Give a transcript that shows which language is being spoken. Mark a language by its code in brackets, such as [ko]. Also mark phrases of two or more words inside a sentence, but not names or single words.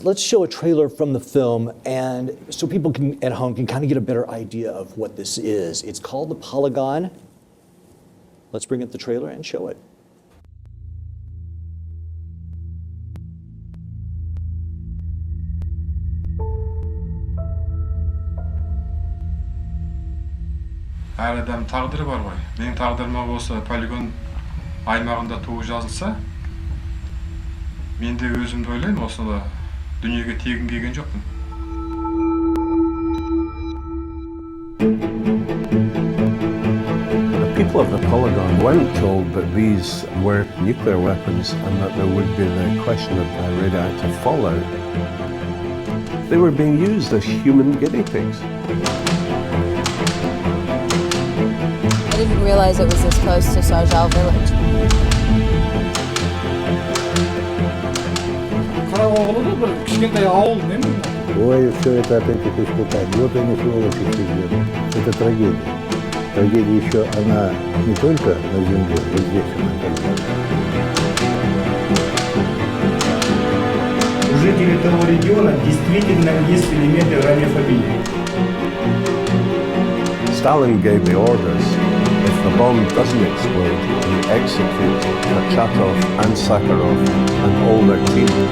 [en] Let's show a trailer from the film, and so people at home can kind of get a better idea of what this is. It's called the Polygon. Let's bring up the trailer and show it. [kk] Әр адам тағдыры бар ғой. Менің тағдырыма осы полигон аймағында туып жазылса, мен де өзімді ойлаймын, осында дүниеге тегін келген жоқпын. [en] The people of the Polygon weren't told that these were nuclear weapons and that there would be the question of radioactive fallout. They were being used as human guinea pigs. I didn't realize it was this close to Sarzhal village. [ru] Ой, все это опять их испытать. Вот они сволочи сидят. Это трагедия. Трагедия еще, она не только на земле, и здесь она тоже. У жителей того региона действительно есть элементы ранней. [en] Stalin gave the orders, if the bomb doesn't explode, you execute Kachatov and Sakharov and all their team.